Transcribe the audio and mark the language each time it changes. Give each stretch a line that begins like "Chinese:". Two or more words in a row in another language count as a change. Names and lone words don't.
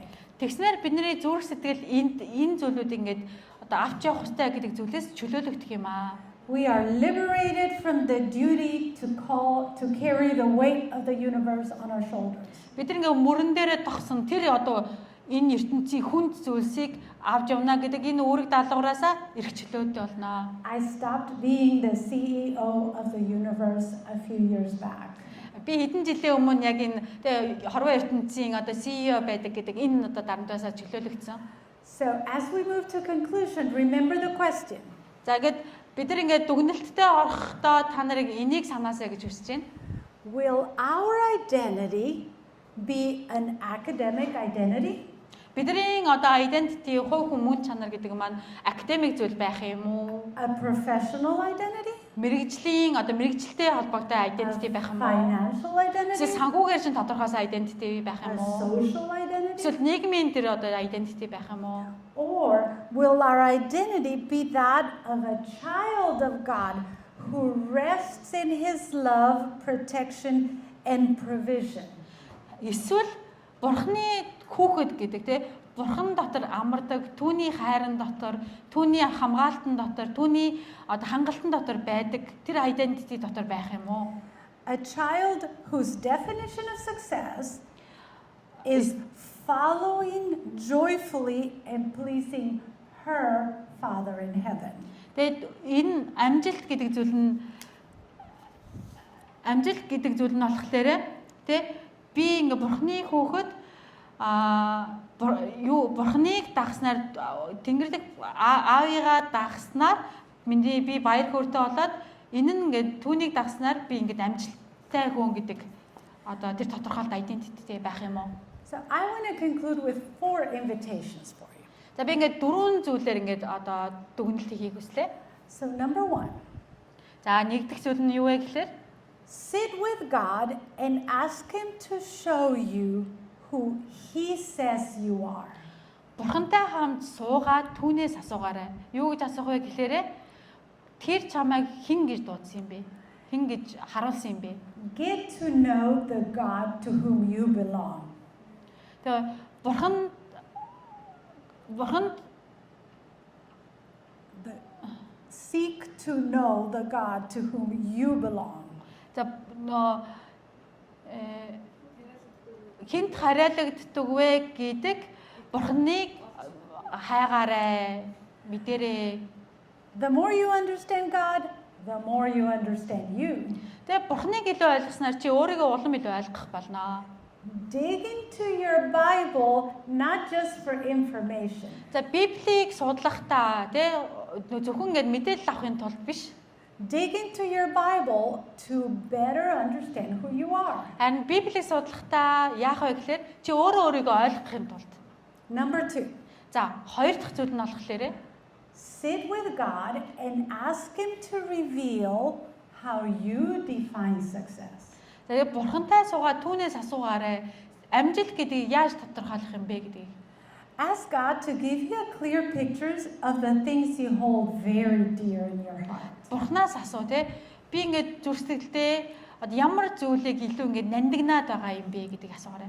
Mongolian: Тэгснээр бидний зүрх сэтгэл энэ зүйлүүдийг ингээд одоо авч явах хэрэгтэй гэдэг зүйлээс чөлөөлөгдөх юм аа.
English: We are liberated from the duty to carry the weight of the universe on our shoulders.
Mongolian: Бид ингээ мөрөн дээрээ тогсон тэр одоо энэ ертөнцийн хүнд зүйлсийг авч явна гэдэг энэ үүрэг даалгавраасаа эрх чөлөөтэй болно.
English: I stopped being the CEO of the universe a few years back.
Mongolian: Би хэдэн жилийн өмнө яг энэ хорвоо ертөнцийн одоо CEO байдаг гэдэг энэ одоо дарамтаасаа чөлөөлөгдсөн.
English: So as we move to conclusion, remember the question.
Mongolian: За ингээд бид нар ингээд дүгнэлттэй орохдоо та нарыг энийг санаасаа гэж хүсэж байна.
English: Will our identity be an academic identity?
Mongolian: Бидний одоо identity хувь хүн чанар гэдэг маань академик зүйл байх юм уу?
English: A professional identity?
Mongolian: Мэргэжлийн одоо мэргэжилтэй холбоотой identity байх юм уу?
English: Financial identity?
Mongolian: Эсвэл санхүүгээр чинь тодорхойсон identity байх
English: A
Mongolian: юм уу?
English: social identity?
Mongolian: Эсвэл нийгмийн тэр одоо identity байх юм уу?
English: Or will our identity be that of a child of God who rests in His love, protection, and provision?
Mongolian: Эсвэл Бурхны хүүхэд гэдэг те Бурхан дотор амардаг, түүний хайран дотор, түүний хамгаалтан дотор, түүний одоо хангалтан дотор байдаг тэр identity дотор байх юм уу?
English: A child whose definition of success is following joyfully and pleasing her Father in heaven.
Mongolian: Тэгээд энэ амжилт гэдэг зүйл нь болохоор тий би ингээ бурхны хөөхөд бурхныг дагснаар Тэнгэрлэг аавыгаа дагснаар би баяр хөөртэй болоод энэ нь ингээ түүнийг дагснаар би ингээ амжилттай хүн гэдэг одоо тэр тодорхойлт identity байх юм уу?
English: So I want to conclude with 4 invitations for you.
Mongolian: За би ингээ 4 зүйлээр ингээ одоо дүгнэлт хийхийг хүслээ.
English: So number 1.
Mongolian: За нэгдүгээр зүйл нь юу вэ гэхээр
English: sit with God and ask Him to show you who He says you are.
Mongolian: Бурхантай хамт суугаад түүнээс асуугаарай. Юу гэж асуух вэ гэхээр тэр чамайг хэн гэж дуудсан юм бэ? Хэн гэж харуулсан юм бэ?
English: Get to know the God to whom you belong.
Mongolian: Тэгээ
English: Seek to know the God to whom you belong.
Mongolian: За хинт хараалагддаг вэ гэдэг Бурханыг хайгаарай, мэдэрэй.
English: The more you understand God, the more you understand you.
Mongolian: Тэгээ Бурханыг илүү ойлгосноор чи өөрийгөө улам илүү ойлгох болно.
English: Dig into your Bible not just for information.
Mongolian: За Библийг судлахдаа тий зөвхөн ингэж мэдээлэл авахын тулд биш.
English: Dig into your Bible to better understand who you are.
Mongolian: Харин Библийг судлахдаа яах вэ гэхээр чи өөрөө өөрийгөө ойлгохын тулд.
English: Number 2.
Mongolian: За хоёр дахь зүйл нь болохоор
English: sit with God and ask Him to reveal how you define success.
Mongolian: Тэгээ Бурхантай суугаад түүнээс асуугаарай. Амжилт гэдгийг яаж тодорхойлох юм бэ гэдгийг.
English: Ask God to give you clear pictures of the things you hold very dear in your heart.
Mongolian: Бурханаас асуу те. Би ингээд зүрхсэтгэлдээ ямар зүйлийг илүү ингээд нандинаад байгаа юм бэ гэдгийг асуугаарай.